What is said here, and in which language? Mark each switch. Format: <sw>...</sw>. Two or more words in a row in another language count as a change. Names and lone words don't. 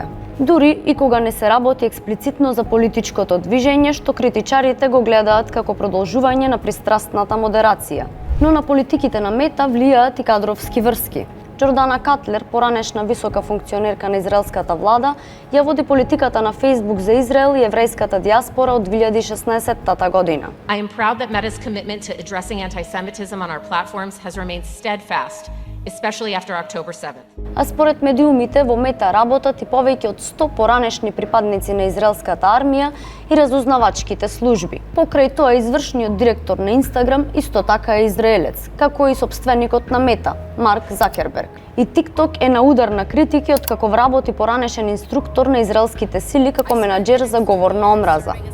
<mk>Дури и кога не се работи експлицитно за политичкото движење што критичарите го гледаат како продолжување на пристрастната модерација. Но на политиките на Мета влијаат и кадровски врски. Джордана Катлер, поранешна висока функционерка на израелската влада, ја води политиката на Фејсбук за Израел и еврејската диаспора од 2016 година.</mk> <en>I am proud that Meta's commitment to addressing anti-Semitism on our platforms has remained steadfast, especially after October 7th.</en> <mk>А според медиумите во Мета работат и повеќе од 100 поранешни припадници на израелската армија и разузнавачките служби. Покрај тоа извршниот директор на Инстаграм исто така е израелец, како и сопственикот на Мета, Марк Закерберг. И TikTok е на удар на критики откако вработи поранешен инструктор на израелските сили како менаџер за говор на омраза.</mk>